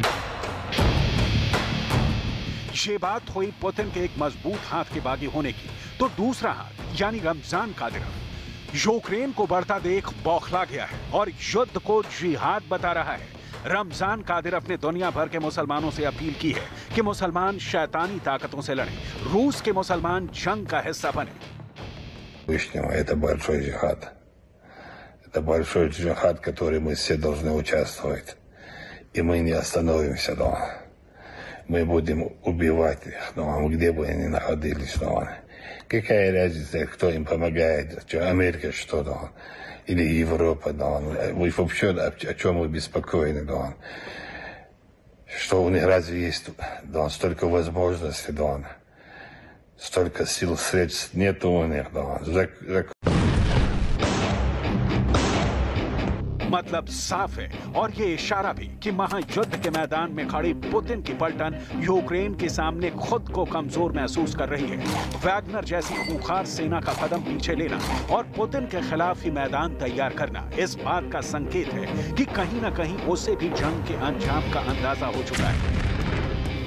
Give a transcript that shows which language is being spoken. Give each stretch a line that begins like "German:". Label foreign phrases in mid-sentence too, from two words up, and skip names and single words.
Hindi: ये बात हुई पुतिन के एक मजबूत हाथ के बागी होने की, तो दूसरा हाथ यानी रमजान कादिरोव यूक्रेन को बढ़ता देख बौखला गया है और युद्ध को जिहाद बता रहा है। रमजान कादिरोव ने दुनिया भर के मुसलमानों से अपील की है कि मुसलमान शैतानी ताकतों से लड़ें, रूस के मुसलमान जंग का हिस्सा बने।
Russian: Это большой джихад. Это большой джихад, который мы все должны участвовать. И мы не остановимся дома. Мы будем убивать их дома, где бы они находились дома. Какая разница, кто им помогает, что Америка что-то, или Европа, да, вы вообще о чем вы беспокоены, да, что у них разве есть, да, столько возможностей, да, столько сил, средств нет у них, да.
Hindi: मतलब साफ है और ये इशारा भी कि महायुद्ध के मैदान में खड़ी पुतिन की पलटन यूक्रेन के सामने खुद को कमजोर महसूस कर रही है। वैगनर जैसी खूंखार सेना का कदम पीछे लेना और पुतिन के खिलाफ ही मैदान तैयार करना इस बात का संकेत है कि कहीं न कहीं उसे भी जंग के अंजाम का अंदाजा हो चुका है।